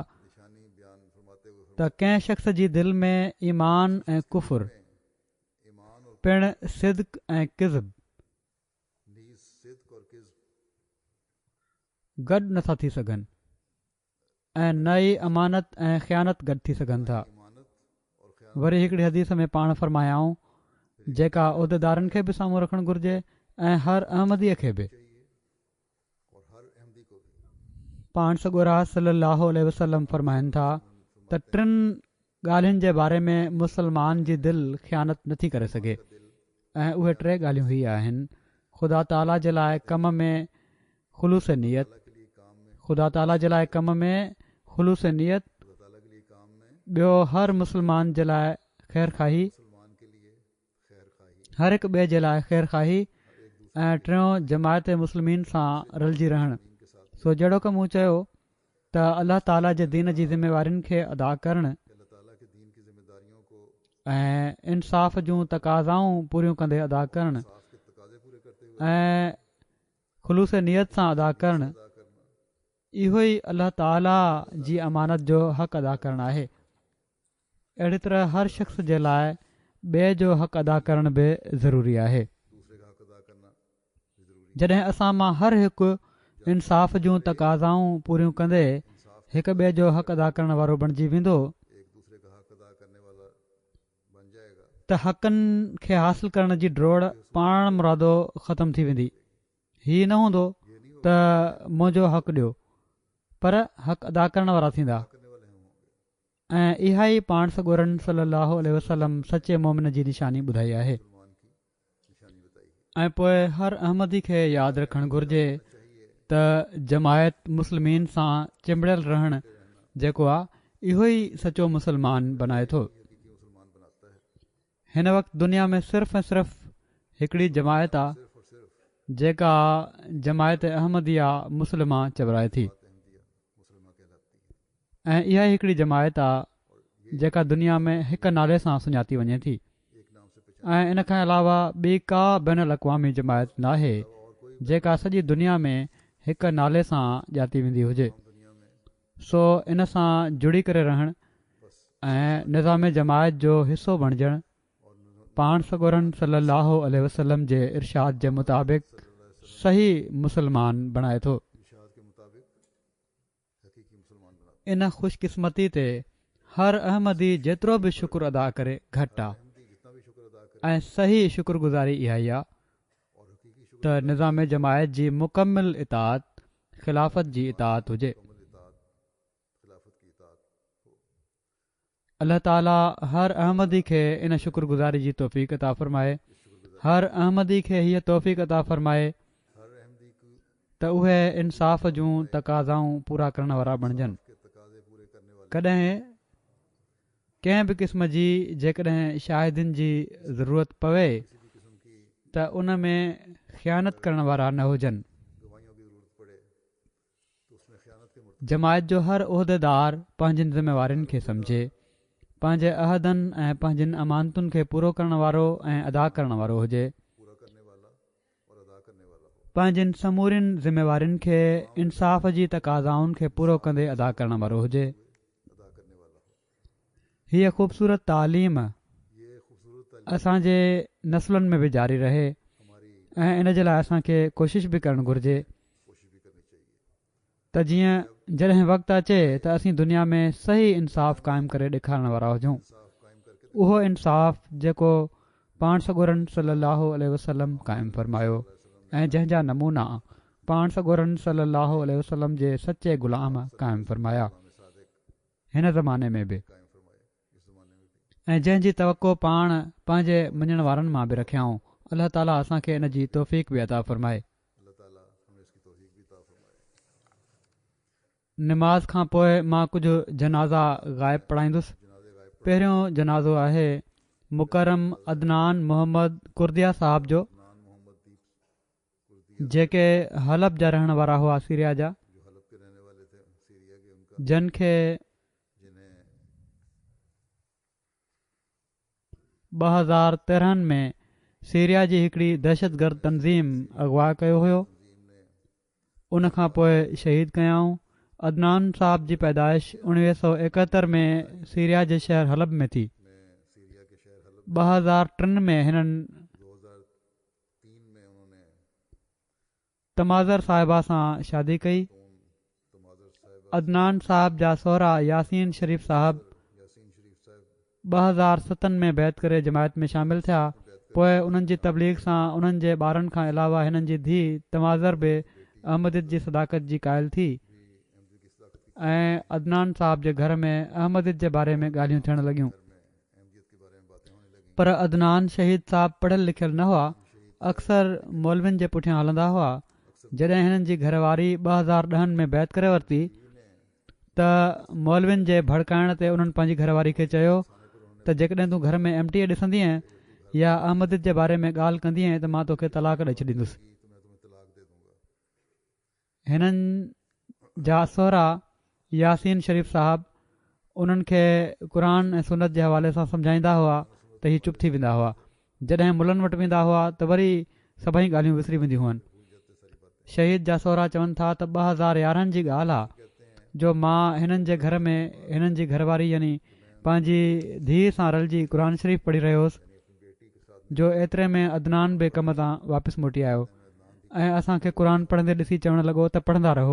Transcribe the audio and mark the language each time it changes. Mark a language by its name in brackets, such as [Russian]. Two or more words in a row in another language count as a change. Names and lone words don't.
[Hindi] निशानी बयान फरमाते हुए [Sindhi] त कंहिं शख़्स जी दिलि में ईमान ऐं कुफ़ुर [Hindi] ईमान और [Sindhi] पिणु सिद्क ऐं किज़ब [Hindi] नीज़ सिद्क और किज़्ब [Sindhi] गॾु नथा थी सघनि ऐं नई अमानत ऐं ख़यानत गॾु थी सघनि था। [Hindi] ईमानत और ख़यानत [Sindhi] वरी हिकिड़ी हदीस में पाण फ़रमायाऊं जेका उहिदेदारनि खे बि साम्हूं रखणु घुरिजे ऐं हर अहमदीअ खे बि। [Hindi] चाहिए और हर अहमदी को भी। [Sindhi] पाण सॻोरा सलाहु वसलम फ़रमाइनि था त टिनि ॻाल्हियुनि जे बारे में मुसलमान जी दिलि ख़यानत नथी करे सघे ऐं उहे टे ॻाल्हियूं हीअ आहिनि: ख़ुदा ताला जे लाइ कम में ख़ुलूस नियत, [Hindi] अल्लाह के लिए काम में [Sindhi] ख़ुदा ताला जे लाइ कम में ख़ुलूस नियत, [Hindi] खुदा ताला के लिए काम में [Sindhi] ॿियो हर मुसलमान जे लाइ ख़ैर खाही, [Hindi] मुसलमान के लिए खैर खाही [Sindhi] हर हिक ॿिए जे लाइ ख़ैर खाही, [Hindi] हर एक दूसरे [Sindhi] ऐं टियों जमायत मुस्लिमीन सां रलिजी रहणु। [Hindi] के साथ [Sindhi] सो जहिड़ो की मूं चयो त अल्लाह ताला जे दीन जी ज़िम्मेवारियुनि खे अदा करणु [Hindi] अल्लाह ताला के दीन की जिम्मेदारियों को [Sindhi] ऐं इंसाफ़ जूं तक़ाज़ाऊं पूरियूं कंदे अदा करणु [Hindi] साफ के तकाजे पूरे करते हुए [Sindhi] ऐं ख़ुलूस नियत सां अदा करणु, [Hindi] अदा करना [Sindhi] इहो ई अल्लाह ताला जी अमानत जो हक़ अदा करणु आहे। अहिड़ी तरह हर शख़्स जे लाइ ॿिए जो हक़ अदा करणु बि ज़रूरी आहे। [Hindi] दूसरे का हक अदा करना भी जरूरी [Sindhi] जॾहिं असां मां हर हिकु इंसाफ़ जूं तक़ाज़ाऊं पूरियूं कंदे हिक ॿिए जो हक़ अदा करण वारो बणिजी वेंदो [Hindi] एक दूसरे का हक अदा करने वाला बन जाएगा [Sindhi] त हक़नि खे हासिल करण जी ड्रोड़ पाण मुरादो ख़तम थी वेंदी। हीअ न हूंदो [Hindi] ये नहीं [Sindhi] त [Hindi] होगा [Sindhi] मुंहिंजो हक़ ॾियो, पर हक़ अदा करण वारा थींदा। [Hindi] करने वाले हम होंगे। [Sindhi] ऐं इहा ई पाण सॻोरन [Arabic] صلى الله عليه وسلم [Sindhi] सचे मोमिन जी निशानी ॿुधाई आहे। [Hindi] मुसलमान की निशानी बताई है। [Sindhi] ऐं पोइ हर अहमदी खे यादि रखणु घुर्जे त जमायत मुस्लिमीन सां चिंबड़ियल रहणु जेको आहे इहो ई सचो मुस्लमान बनाए थो। [Hindi] हकीकी मुसलमान बनाता है। [Sindhi] हिन वक़्तु दुनिया में सिर्फ़ ऐं सिर्फ़ हिकिड़ी जमायत आहे [Hindi] सिर्फ और सिर्फ [Sindhi] जेका जमायत अहमदिया मुस्लिमा चवराए थी, [Hindi] बात अहमदिया मुसलमान कहलाती है। [Sindhi] ऐं इहा ई हिकिड़ी जमायत आहे जेका दुनिया में हिक नाले सां सुञाती वञे थी। [Hindi] एक नाम से पहचान [Sindhi] ऐं इन खां अलावा ॿी का बैन अल-अक़वामी जमायत नाहे [Hindi] और कोई [Sindhi] जेका सॼी दुनिया में हिक नाले सां ॼाती वेंदी हुजे। [Hindi] दुनिया में [Sindhi] सो इन सां जुड़ी करे रहणु [Hindi] बस [Sindhi] ऐं निज़ाम जमायत जो हिसो बणिजणु [Hindi] और [Sindhi] पाण सॻोरन [Arabic] صلى الله عليه وسلم [Sindhi] जे इरशाद जे मुताबिक़ सही मुसलमान बणाए थो। [Hindi] इरशाद के मुताबिक हकीकी मुसलमान बनाता [Sindhi] इन ख़ुशकिस्मती ते हर अहमदी जेतिरो बि शुक्र अदा करे घटि आहे। [Hindi] है। अहमदी जितना भी शुक्र अदा करे [Sindhi] ऐं सही शुक्रगुज़ारी इहा ई आहे [Hindi] और हकीकी शुक्र [Sindhi] त निज़ाम जमायत जी मुकमिल इताअत ख़िलाफ़त जी इताअत हुजे। [Hindi] मुकम्मल इताअत खिलाफत की इताअत हो। [Sindhi] अल्लाह ताला हर अहमदी खे इन शुक्रगुज़ारी जी तौफ़ीक़ अता फ़रमाए। हर अहमदी खे हीअ तौफ़ीक़ अता फ़रमाए [Hindi] हर अहमदी को [Sindhi] त उहे इंसाफ़ जूं तक़ाज़ाऊं पूरा करण वारा बणिजनि। [Hindi] के तकाज़े पूरे करने वाले [Sindhi] कॾहिं कंहिं बि क़िस्म जी जेकॾहिं शाहिदिन जी ज़रूरत पवे [Hindi] किसी भी किस्म की [Sindhi] त उन में ख़यानत करण वारा न हुजनि। [Hindi] गवाहियों की जरूरत पड़े तो उसमें ख़यानत के मुर्तकब [Sindhi] जमायत जो हर उहिदेदार पंहिंजनि ज़िम्मेवारियुनि खे सम्झे, पंहिंजे अहदनि ऐं पंहिंजनि अमानतुनि खे पूरो करण वारो ऐं अदा करण वारो हुजे। [Hindi] पूरा करने वाला और अदा करने वाला हो। [Sindhi] पंहिंजनि समूरियुनि ज़िम्मेवारियुनि खे इंसाफ़ जी तक़ाज़ाउनि खे पूरो कंदे अदा करण वारो हुजे। [Hindi] अदा करने वाला हो। [Sindhi] हीअ ख़ूबसूरत तालीम [Hindi] ये खूबसूरत तालीम [Sindhi] असांजे नस्लुनि में बि जारी रहे [Hindi] हमारी [Sindhi] ऐं इन जे लाइ असांखे कोशिश बि करणु घुरिजे [Hindi] कोशिश भी करनी चाहिए। [Sindhi] त जीअं जॾहिं वक़्तु अचे त असीं दुनिया में सही इंसाफ़ क़ाइमु करे ॾेखारण वारा हुजूं। [Hindi] इंसाफ कायम करके [Sindhi] उहो इंसाफ़ जेको पाण सॻोरन [Arabic] صلى الله عليه وسلم [Sindhi] क़ाइमु फ़रमायो ऐं जंहिंजा नमूना पाण सॻोरन [Arabic] صلى الله عليه وسلم [Sindhi] जे सचे ग़ुलाम क़ाइमु फ़रमाया [Hindi] इस्लाम सादिक [Sindhi] हिन ज़माने में बि, [Hindi] कायम फरमाए इस ज़माने में भी। [Sindhi] ऐं जंहिंजी तवको पाण पंहिंजे मञण वारनि मां बि रखियाऊं। अलाह ताला असांखे इन जी तौफ़ीक़ बि अता फ़रमाए। [Hindi] अल्लाह ताला हमें इसकी तौफीक भी अता फरमाए। [Sindhi] निमाज़ खां पोइ मां कुझु जनाज़ा ग़ाइब पढ़ाईंदुसि। [Hindi] जनाज़े गायब [Sindhi] पहिरियों जनाज़ो आहे मुकरम अदनान मोहम्मद कुर्दिया साहब जो, [Hindi] नान मोहम्मद दीप कुर्दिया [Sindhi] जेके हलब जा रहण वारा हुआ सीरिया जा, [Hindi] जो हलब के रहने वाले थे सीरिया के, उनका [Sindhi] जिन खे [Hindi] जिन्हें [Sindhi] 2013 में सीरिया जी हिकिड़ी दहशतगर्द तंज़ीम अगवा कयो हुयो। [Hindi] तंजीम ने [Sindhi] उन खां पोइ शहीद कयाऊं। अदनान साहब जी पैदाइश 1971 में सीरिया जे शहर हलब में थी। [Hindi] सीरिया के शहर हलब [Sindhi] 2003 में हिननि [Hindi] 2003 में उन्होंने [Sindhi] तमाज़र साहिबा सां शादी कई। [Hindi] तमाज़र साहिब [Sindhi] अदनान साहब जा सहुरा यासीन शरीफ़ साहब [Hindi] यासीन शरीफ साहिब [Sindhi] 2007 में बैत करे जमायत में शामिल थिया। पोइ उन्हनि जी तबलीग सां उन्हनि जे ॿारनि खां अलावा हिननि जी धीउ तमाज़र बि अहमदियत जी सदाकत जी क़ाइल थी [Hindi] अहमदी की सदाकत की [Sindhi] ऐं अदनान साहब जे घर में अहमदियत जे बारे में ॻाल्हियूं थियण लॻियूं। [Hindi] घर में अहमदियत के बारे में बातें होने लगी। [Sindhi] पर अदनान शहीद साहब पढ़ियल लिखियल न हुआ, अक्सर मौलविन जे पुठियां हलंदा हुआ। जॾहिं हिननि जी घरवारी 2010 में बैत करे वरिती त मौलविन जे भड़काइण ते उन्हनि पंहिंजी घरवारी खे चयो त जेकॾहिं तूं घर में एमटीए ॾिसंदीअ या अहमदियत जे बारे में ॻाल्हि कंदीअ त मां तोखे तलाक ॾेई छॾींदुसि। [Hindi] तो मैं तुम्हें तलाक दे दूंगा। [Sindhi] हिननि जा सहुरा यासीन शरीफ़ साहब उन्हनि खे क़ुर ऐं सुनत जे हवाले सां सम्झाईंदा हुआ त हीअ चुप थी वेंदा हुआ। जॾहिं मुलनि वटि वेंदा हुआ त वरी सभई ॻाल्हियूं विसरी वेंदियूं हुअनि। शहीद जा सहुरा चवनि था त 2011 जी ॻाल्हि आहे जो मां हिननि जे घर में हिननि जी घरवारी यानी पंहिंजी धीउ सां रलिजी क़ुर शरीफ़ पढ़ी रहियो हुउसि जो एतिरे में अदनान बि कम तां वापसि मोटी आयो ऐं असांखे क़ुर पढ़ंदे ॾिसी चवणु लॻो त पढ़ंदा रहो,